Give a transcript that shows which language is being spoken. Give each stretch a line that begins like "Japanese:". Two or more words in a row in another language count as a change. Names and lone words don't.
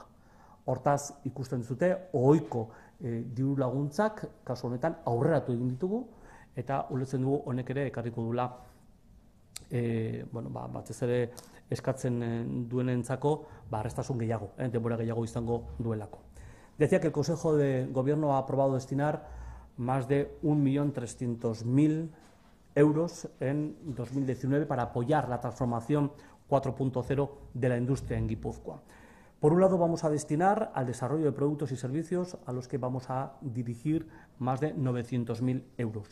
Basque: Hortaz, ikusten dute, ohiko diru laguntzak, kasu honetan, aurreratu egin ditugu, eta ulertzen dugu honek ere ekarriko dula batez ere eskatzen duenentzako errestasun gehiago, denbora gehiago izango duelako.
Spanish: Decía que el Consejo de Gobierno ha aprobado destinar más de 1.300.000 euros en 2019 para apoyar la transformación 4.0 de la industria en Guipúzcoa. Por un lado, vamos a destinar al desarrollo de productos y servicios a los que vamos a dirigir más de 900.000 euros.